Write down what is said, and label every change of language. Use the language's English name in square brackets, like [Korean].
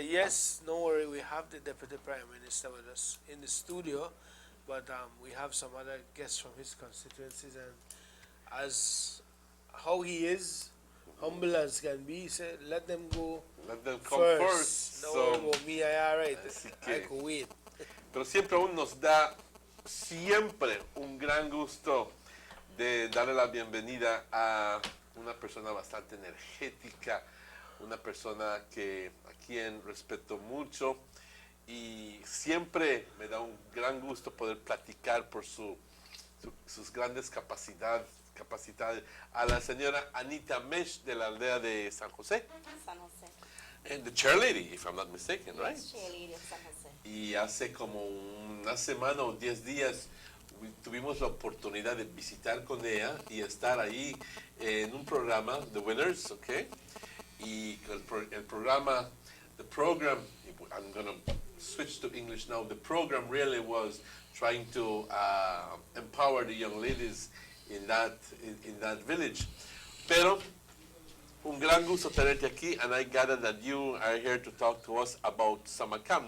[English] Yes, no worry, we have the Deputy Prime Minister with us in the studio, but we have some other guests from his constituencies, and as how he is, humble as can be, he said, let them go. Let them come first. No worry about me, I alright. I could wait. [Spanish] Pero siempre aún nos da siempre un gran gusto de darle la bienvenida a una persona bastante energética, una persona a quien respeto mucho, y siempre me da un gran gusto poder platicar por sus grandes capacidades, a la señora Anita Mesh de la aldea de San José. San José. [English] And the chair lady, if I'm not mistaken, right? Yes, chair lady of San José. [Spanish] Y hace como una semana o 10 días tuvimos la oportunidad de visitar con ella y estar ahí en un programa, The Winners, okay? Y el programa, [English] the program, I'm going to switch to English now, the program really was trying to empower the young ladies in that village. [Spanish] Pero un gran gusto tenerte aquí, [English] and I gather that you are here to talk to us about summer camp.